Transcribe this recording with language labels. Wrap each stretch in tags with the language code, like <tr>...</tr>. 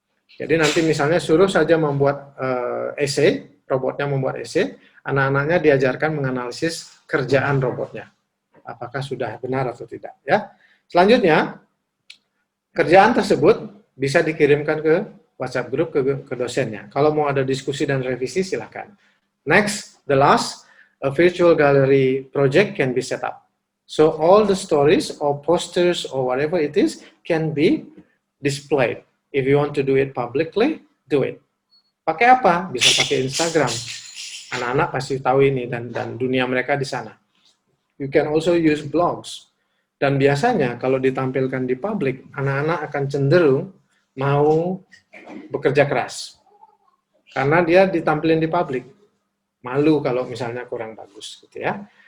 <id>Jadi nanti misalnya suruh saja membuat essay, robotnya membuat essay, anak-anaknya diajarkan menganalisis kerjaan robotnya. Apakah sudah benar atau tidak. Ya. Selanjutnya, kerjaan tersebut bisa dikirimkan ke WhatsApp group ke dosennya. Kalau mau ada diskusi dan revisi, silakan.</id> <en>Next, the last, a virtual gallery project can be set up. So all the stories or posters or whatever it is can be displayed. If you want to do it publicly, do it.</en> <id>Pakai apa? Bisa pakai Instagram. Anak-anak pasti tahu ini dan dunia mereka di sana.</id> <en>You can also use blogs.</en> <id>Dan biasanya kalau ditampilkan di publik, anak-anak akan cenderung mau bekerja keras. Karena dia ditampilin di publik. Malu kalau misalnya kurang bagus gitu ya.</id>